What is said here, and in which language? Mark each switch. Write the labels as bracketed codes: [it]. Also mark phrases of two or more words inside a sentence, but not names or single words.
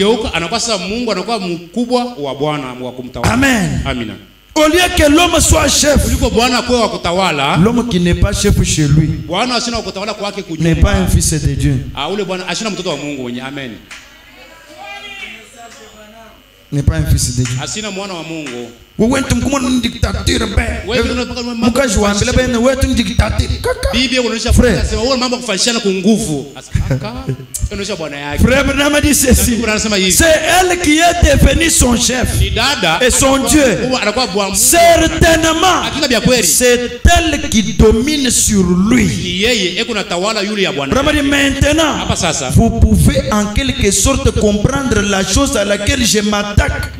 [fr] Amen. Au lieu que l'homme soit chef, l'homme qui n'est pas chef chez lui n'est pas un fils de Dieu. N'est pas un fils de Dieu. [sw] Wewe mkumona ni dictature mukaji waambia bene wewe ni dictature bibi unaonyesha wewe mambo kufanyishana kwa nguvu unaonyesha bwana yake. [fr] Frère Branham dit ceci, c'est elle qui est devenue son chef et son Dieu. Certainement c'est elle qui domine sur lui. Maintenant vous pouvez en quelque sorte comprendre la chose à laquelle je m'attaque.